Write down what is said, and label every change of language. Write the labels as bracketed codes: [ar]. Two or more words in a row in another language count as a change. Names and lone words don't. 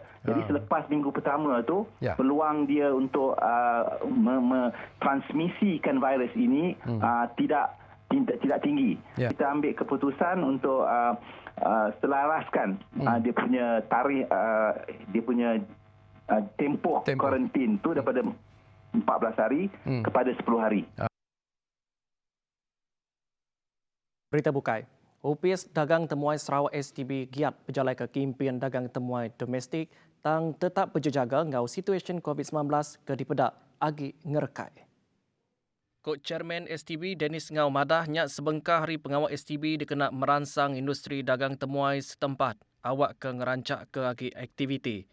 [ms] Jadi selepas minggu pertama tu, peluang dia untuk transmisikan virus ini tidak tinggi. Kita ambil keputusan untuk selaraskan dia punya tarikh, dia punya tempoh kuarantin tu daripada 14 hari kepada 10 hari. [iba] Berita bukai. Ofis Dagang Temuai Sarawak STB giat berjalai ke kempen dagang temuai domestik tang tetap berjaga ngau situasi COVID-19 ke dipedak agi ngerekai. Kok Chairman STB Dennis Ngau madah nyak sebengkah hari pengawal STB dikena merangsang industri dagang temuai setempat awak ke ngerancak ke agi aktiviti.